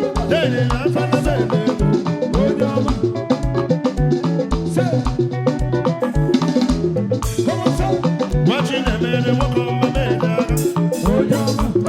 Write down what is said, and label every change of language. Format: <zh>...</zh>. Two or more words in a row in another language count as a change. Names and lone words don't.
<ig>Dede na agbala m ele. Onye ọma. Se.</ig> <en>Come on, se.</en> <ig>Nwa Chinemere nwoke ọma m ele aka. Onye ọma.</ig>